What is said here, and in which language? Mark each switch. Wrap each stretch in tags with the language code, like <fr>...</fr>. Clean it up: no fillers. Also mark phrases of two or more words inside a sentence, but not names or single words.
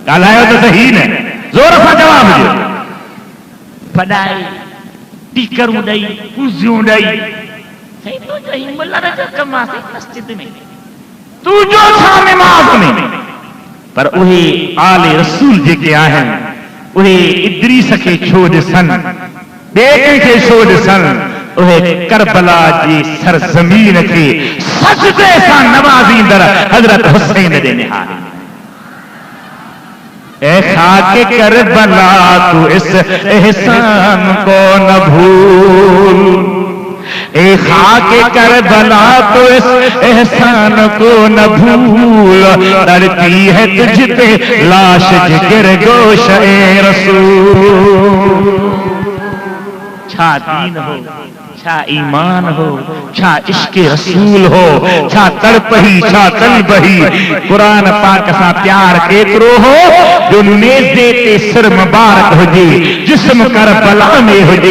<sd>ॻाल्हायो त सही न, ज़ोर सां जवाब ॾियो। पढ़ाई टीकरूं ॾेई पूजियूं ॾेई साईं तुंहिंजो ही मुल्ला जो कम आहे मस्जिद में, तुंहिंजो छा निमाज़ में। पर उहे आले रसूल जेके आहिनि उहे इद्रीस खे छो ॾिसनि, ॿिए कंहिंखे छो ॾिसनि, उहे करबला जी सरज़मीन खे सजदे सां नवाज़ींदड़ हज़रत हुसैन ॾे निहारी।</sd> <ur>اے خاکِ کربلا تو اس احسان کو نہ بھول، اے خاکِ کربلا تو اس احسان کو نہ بھول، ڈرتی ہے تجھ پہ لاش جگر گوشۂ رسول.</ur> <sd>छा दीन हो, छा ईमान हो, छा इश्क़े रसूल हो, छा तड़पही छा तलबही, कुरान पाक सां प्यार केतिरो हो जो नेज़े ते सिर मुबारक हुजे, जिस्म करबला में हुजे।</sd>